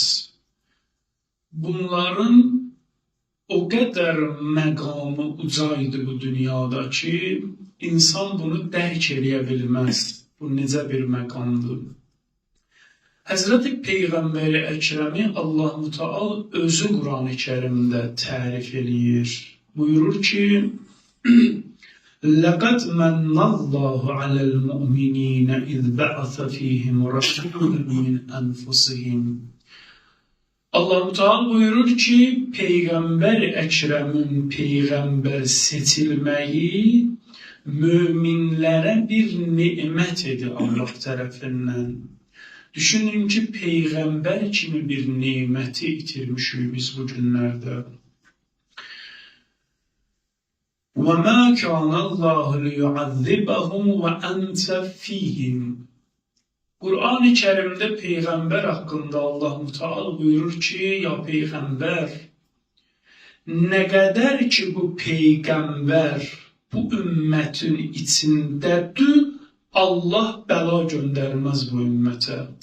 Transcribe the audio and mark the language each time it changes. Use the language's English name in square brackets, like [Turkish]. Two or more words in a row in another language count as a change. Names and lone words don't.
[Azerbaijani] Bunların o qədər məqamı ucaydı bu dünyada ki, insan bunu dərk edə bilməz. Bu necə bir məqamdır? Həzrəti Peyğəmbər Əkrəmi Allah Mütəal özü Quran-ı Kərimdə tərif eləyir. Buyurur ki, [Arabic] لَقَدْ مَنَّ اللّٰهُ عَلَى الْمُؤْمِنِينَ إِذْ بَعَثَ فِيهِمْ رَسُولًا مِنْ أَنْفُسِهِمْ. [Azerbaijani] Allah Mütəal buyurur ki, Peyğəmbər Əkrəmin Peyğəmbər seçilməyi möminlərə bir nimət idi Allah tərəfindən. Düşünün ki, Peyğəmbər kimi bir niməti itirmişik biz bu günlərdə. [Arabic] وَمَا كَانَ اللّٰهُ لِيُعَذِّبَهُمْ وَأَنْتَ فِيهِمْ. [Azerbaijani] Quran-ı Kərimdə Peyğəmbər haqqında Allah Mütəal buyurur ki, ya Peyğəmbər, nə qədər ki bu Peyğəmbər bu ümmətin içindədir, Allah bəla göndərməz bu ümmətə.